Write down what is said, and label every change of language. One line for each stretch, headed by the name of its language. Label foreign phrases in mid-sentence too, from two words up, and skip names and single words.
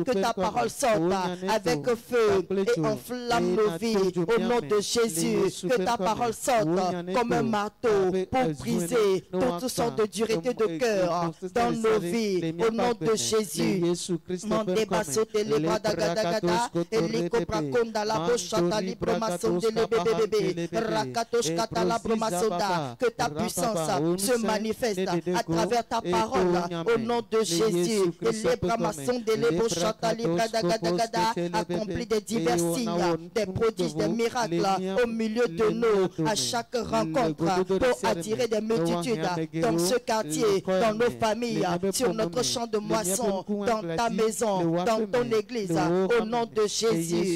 French: Que ta parole sorte avec feu et enflamme nos vies au nom de Jésus. Que ta parole sorte comme un marteau pour briser toutes sortes de duretés de cœur dans nos vies au nom de Jésus. Mon débasso de l'ébadagadagada et les copraconda la bochata libromason de l'ébébébé rakatosh kata la bromasonda. Que ta puissance se manifeste à travers ta parole au nom de Jésus. Et les bramason de l'ebochata libadagadagada accomplit des divers signes, des prodiges, des miracles au milieu de nous à chaque rencontre pour attirer des multitudes dans ce quartier, dans nos familles, sur notre champ de moisson, dans ta maison, dans ton église, au nom de Jésus.